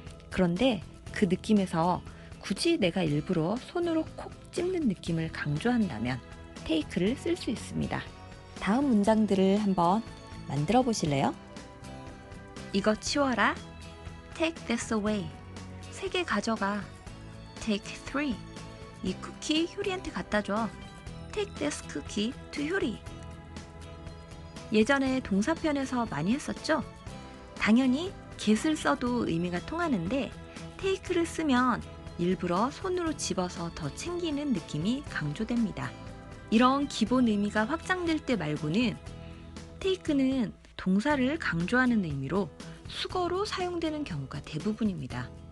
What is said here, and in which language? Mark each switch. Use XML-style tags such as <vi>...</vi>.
<ko>그런데 그 느낌에서 굳이 내가 일부러 손으로 콕 찝는 느낌을 강조한다면 테이크를 쓸 수 있습니다. 다음 문장들을 한번 만들어 보실래요? 이거 치워라.</ko> <en>Take this away.</en> <ko>3개 가져가.</ko> <en>Take 3.</en> <ko>이 쿠키 효리한테 갖다 줘.</ko> <en>Take this cookie to 효리.</en> <ko>예전에 동사편에서 많이 했었죠? 당연히 get을 써도 의미가 통하는데 take를 쓰면 일부러 손으로 집어서 더 챙기는 느낌이 강조됩니다. 이런 기본 의미가 확장될 때 말고는 take는 동사를 강조하는 의미로 수거로 사용되는 경우가 대부분입니다.</ko>